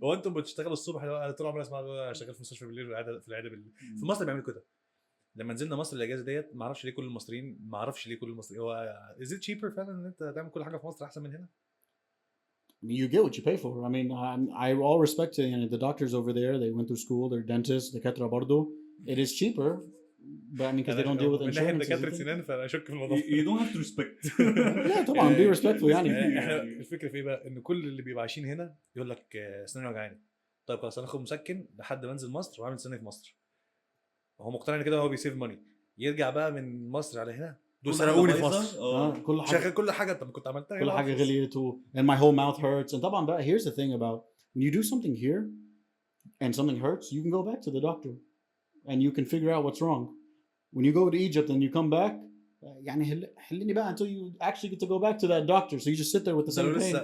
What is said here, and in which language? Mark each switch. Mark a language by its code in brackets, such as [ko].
[ar] هو انتم بتشتغلوا الصبح؟ انا طول عمري اسمع شغال في المستشفى بالليل في العياده بالليل. في مصر بيعملوا كده. لما نزلنا مصر الاجازه ديت ما اعرفش ليه كل المصريين هو [en] is it cheaper [ar] فعلا ان انت تعمل كل حاجه في مصر احسن من هنا؟ [en] You get what you pay for. I mean, I all respect to the doctors over there. They went through school. They're dentists. [ar] دكاترة برضو. [en] It is cheaper, but I mean, because they don't deal with insurance. [ar] من ناحية دكاترة سنان فأنا أشك في الموضوع. [en] You don't have to respect. [ar] لا طبعا [en] be respectful [ar] يعني. إحنا الفكرة في إيه بقى؟ إن كل اللي بيبقى عايشين هنا يقول لك أسناني وجعاني. طيب خلاص أنا آخد مسكن لحد ما أنزل مصر وأعمل سناني في مصر. هو مقتنع إن كده هو بيسيف ماني. يرجع بقى من مصر على هنا. دول سرقوني في مصر. كل حاجه انت كنت عملتها كل حاجه غليت [en] and my whole mouth hurts. and [ar] طبعا بقى [en] here's the thing about when you do something here and something hurts, you can go back to the doctor and you can figure out what's wrong. When you go to Egypt and you come back [ar] يعني حلني بقى [en] until you actually get to go back to that doctor, so you just sit there with the same pain.